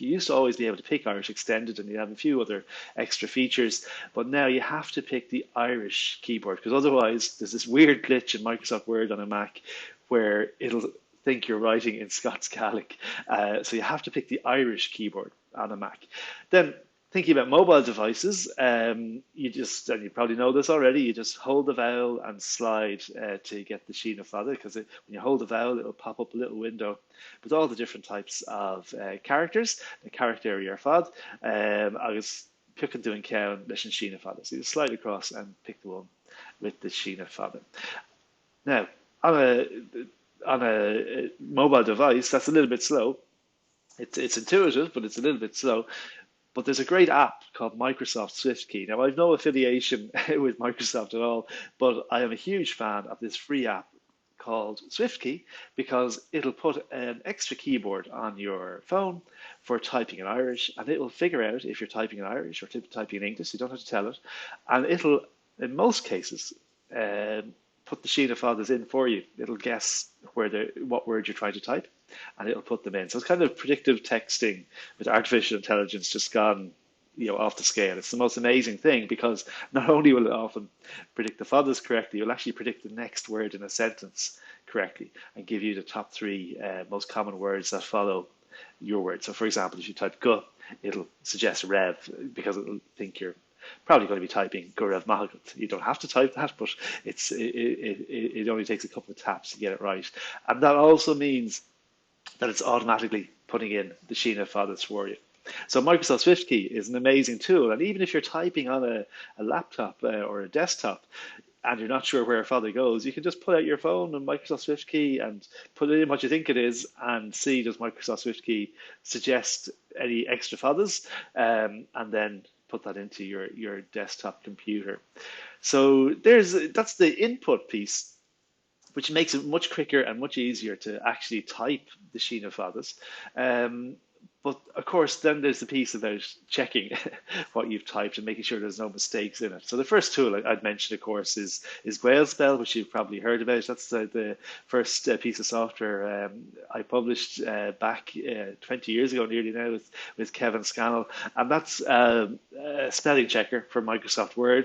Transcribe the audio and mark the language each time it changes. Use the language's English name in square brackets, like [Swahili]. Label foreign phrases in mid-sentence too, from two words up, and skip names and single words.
[English] You used to always be able to pick Irish Extended, and you have a few other extra features, but now you have to pick the Irish keyboard, because otherwise there's this weird glitch in Microsoft Word on a Mac where it'll think you're writing in Scots Gaelic. So you have to pick the Irish keyboard on a Mac. Then Thinking about mobile devices, and you probably know this already, you just hold the vowel and slide to get the [Irish] síneadh fada, [English] because when you hold the vowel, it'll pop up a little window with all the different types of characters, the character [Irish] ar fad, agus [English] pick [Irish] doing count leis an síneadh fada. [English] So you just slide across and pick the one with the [Irish] síneadh fada. [English] Now, on a mobile device, that's a little bit slow. It's intuitive, but it's a little bit slow. But there's a great app called Microsoft SwiftKey. Now, I've no affiliation with Microsoft at all, but I am a huge fan of this free app called SwiftKey because it'll put an extra keyboard on your phone for typing in Irish, and it will figure out if you're typing in Irish or typing in English. You don't have to tell it, and it'll, in most cases, put the [Irish] síneadh fadas [English] in for you. It'll guess what word you're trying to type, and it'll put them in. So it's kind of predictive texting with artificial intelligence just gone, off the scale. It's the most amazing thing because not only will it often predict the fadas correctly, it'll actually predict the next word in a sentence correctly and give you the top three most common words that follow your word. So, for example, if you type "gu," it'll suggest "rev" because it'll think you're probably going to be typing [Irish] "Gurav Mahagut." [English] You don't have to type that, but it only takes a couple of taps to get it right. And that also means that it's automatically putting in the [Irish] síneadh fadas [English] for you. So Microsoft SwiftKey is an amazing tool, and even if you're typing on a laptop or a desktop and you're not sure where a fada goes, you can just pull out your phone and Microsoft SwiftKey and put in what you think it is and see does Microsoft SwiftKey suggest any extra fadas, and then put that into your desktop computer. So that's the input piece, which makes it much quicker and much easier to actually type the [Irish] síneadh fadas. [English] But of course, then there's the piece about checking what you've typed and making sure there's no mistakes in it. So the first tool I'd mention, of course, is GaelSpell, which you've probably heard about. That's the first piece of software I published back 20 years ago, nearly now, with Kevin Scannell, and that's a spelling checker for Microsoft Word.